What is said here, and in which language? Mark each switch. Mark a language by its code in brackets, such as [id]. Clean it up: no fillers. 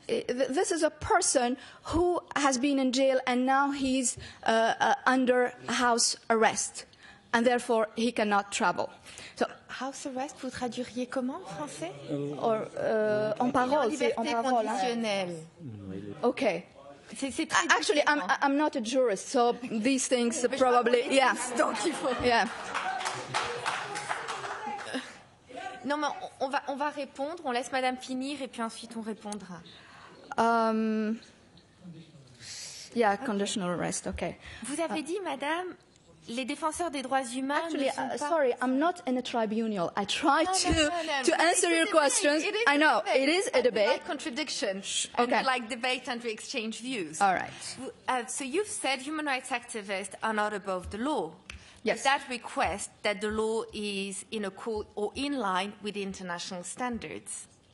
[en] This is a person who has been in jail, and now he's under house arrest, and therefore he cannot travel. So, [fr] house arrest, vous traduiriez comment en français? Or en parole, c'est en parole. [en] Okay. Actually, I'm not a jurist, so these things probably, yeah. Yeah. [fr] Non, mais on va répondre, on laisse Madame finir et puis ensuite on répondra. [en] Yeah, conditional arrest, okay. [fr] Vous avez dit, Madame, les défenseurs des droits humains. [en] Actually, sorry, I'm not in a tribunal. I try to answer your questions. I know it is a debate. Like contradiction, and like debate and we exchange views. All right. So you've said human rights activists are not above the law. Yes. That request that the law is in accord or in line with international standards.